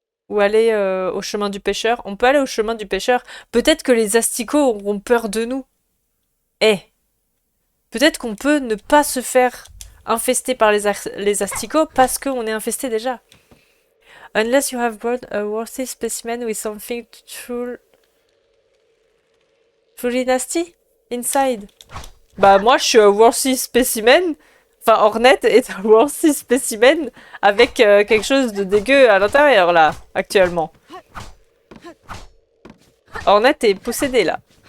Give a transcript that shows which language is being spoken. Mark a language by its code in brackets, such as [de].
[fr] Ou aller au chemin du pêcheur. On peut aller au chemin du pêcheur. Peut-être que les asticots auront peur de nous. Eh, peut-être qu'on peut ne pas se faire infester par les asticots parce qu'on est infesté déjà. [en] Unless you have brought a worthy specimen with something truly nasty inside. [fr] Bah moi je suis un [en] worthy specimen. [fr] Enfin Hornet est un worthy specimen avec quelque chose de dégueu à l'intérieur là, actuellement. Hornet est possédé là.